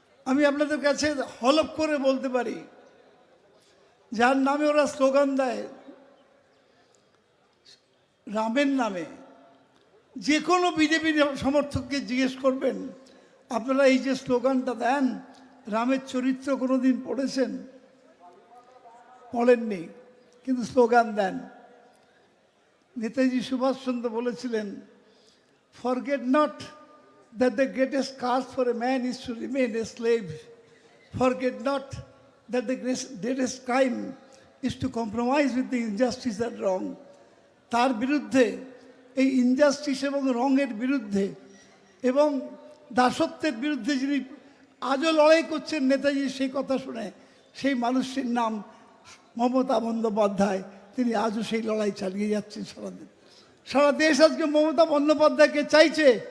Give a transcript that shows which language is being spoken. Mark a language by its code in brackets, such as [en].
[bn] আমি আপনাদের কাছে হলফ করে বলতে পারি, যার নামে ওরা স্লোগান দেয় রামের নামে, যে কোনো বিজেপি সমর্থককে জিজ্ঞেস করবেন, আপনারা এই যে স্লোগানটা দেন, রামের চরিত্র কোনোদিন পড়েছেন? পড়েননি, কিন্তু স্লোগান দেন। নেতাজি সুভাষচন্দ্র বলেছিলেন, [en] Forget not that the greatest cause for a man is to remain a slave. Forget not that the greatest crime is to compromise with the injustice and wrong. [bn] তার বিরুদ্ধে, এই ইনজাস্টিস এবং রঙের বিরুদ্ধে এবং দাসত্বের বিরুদ্ধে যিনি আজও লড়াই করছেন নেতাজি, সেই কথা শুনে সেই মানুষটির নাম মমতা বন্দ্যোপাধ্যায়। তিনি আজও সেই লড়াই চালিয়ে যাচ্ছেন সারাদিন। সারা দেশ আজকে মমতা বন্দ্যোপাধ্যায়কে চাইছে।